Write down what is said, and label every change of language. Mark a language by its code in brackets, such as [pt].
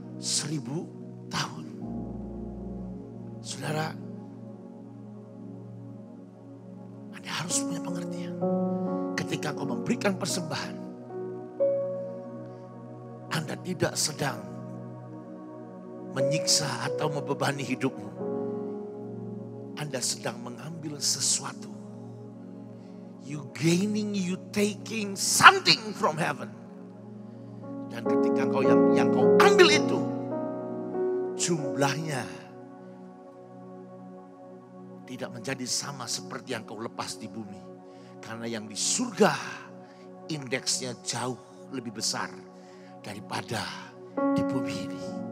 [id] 1000 tahun. Saudara, Anda harus punya pengertian. Ketika kau memberikan persembahan, Anda tidak sedang menyiksa atau membebani hidupmu. Anda sedang mengambil sesuatu. [en] You gaining, you taking something from heaven. [id] Dan ketika kau yang kau ambil itu, jumlahnya tidak menjadi sama seperti yang kau lepas di bumi. Karena yang di surga indeksnya jauh lebih besar daripada di bumi ini.